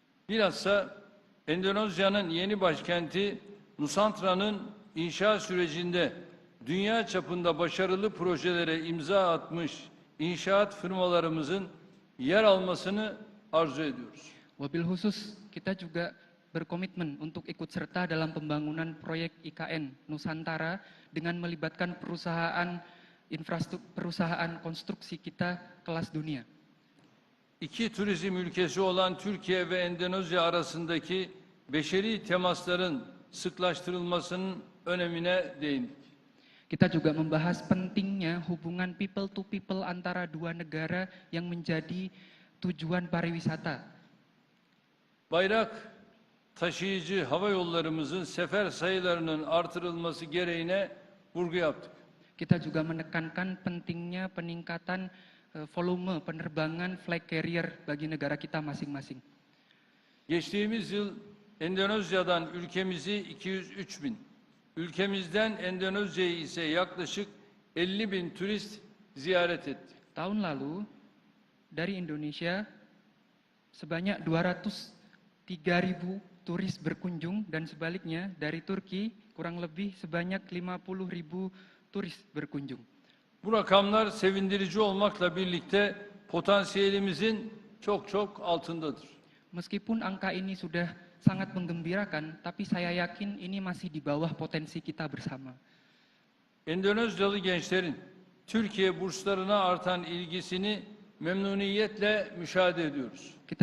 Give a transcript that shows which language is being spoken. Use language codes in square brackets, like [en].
[tr] Bilhassa Endonezya'nın yeni başkenti Nusantra'nın inşa sürecinde dünya çapında başarılı projelere imza atmış inşaat firmalarımızın yer almasını arzu ediyoruz. [id] Wabil khusus, kita juga berkomitmen untuk ikut serta dalam pembangunan proyek IKN Nusantara dengan melibatkan perusahaan infrastruktur, perusahaan konstruksi kita kelas dunia. [tr] İki turizm ülkesi olan Türkiye ve Endonezya arasındaki beşeri temasların sıklaştırılmasının önemine değindik. [id] Kita juga membahas pentingnya hubungan people to people antara dua negara yang menjadi tujuan pariwisata. [tr] Bayrak taşıyıcı hava yollarımızın sefer sayılarının artırılması gereğine vurgu yaptık. [id] Kita juga menekankan pentingnya peningkatan volume penerbangan flag carrier bagi negara kita masing-masing. [tr] Geçtiğimiz yıl Endonezya'dan ülkemizi 203 bin, ülkemizden Endonezya'yı ise yaklaşık 50 bin turist ziyaret etti. [id] Tahun lalu dari Indonesia sebanyak 203.000 turis berkunjung, dan sebaliknya dari Turki kurang lebih sebanyak 50.000 turis berkunjung. [tr] Bu rakamlar sevindirici olmakla birlikte potansiyelimizin çok altındadır. [id] Meskipun angka ini sudah sangat menggembirakan, tapi saya yakin ini masih di bawah potensi kita bersama. [tr] Endonezyalı gençlerin Türkiye burslarına artan ilgisini memnuniyetle müşahede ediyoruz.